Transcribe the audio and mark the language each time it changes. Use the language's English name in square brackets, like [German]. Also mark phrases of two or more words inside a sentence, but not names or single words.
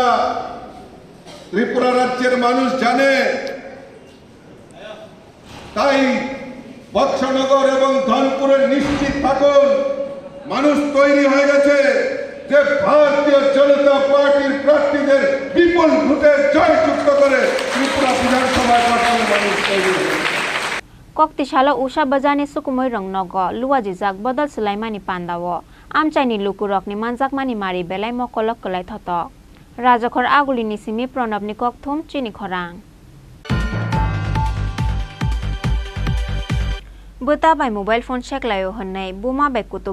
[Bangla] ত্রিপুরা রাজ্যের মানুষ জানে, তাই বক্সনগর এবং ধনপুরে নিশ্চিত থাকুন, মানুষ তৈরি হয়ে গেছে যে ভারতীয় জনতা পার্টির প্রার্থীদের বিপুল ভোটে জয়যুক্ত করে ত্রিপুরা বিধানসভায় পাঠানোর মানুষ তৈরি হয়েছে। [Kok Borok] Koktishala usha bajani sukumoi rong nogo luwaji jak bodol sulaimani pandawo amchaini lukurokni manjakmani mari belai mokolok kolai thoto rajokhor agulini simi pranabni kokthum Chini Khorang Buta bai [English] mobile phone [Kok Borok] sheklayo honnai buma bai kutuk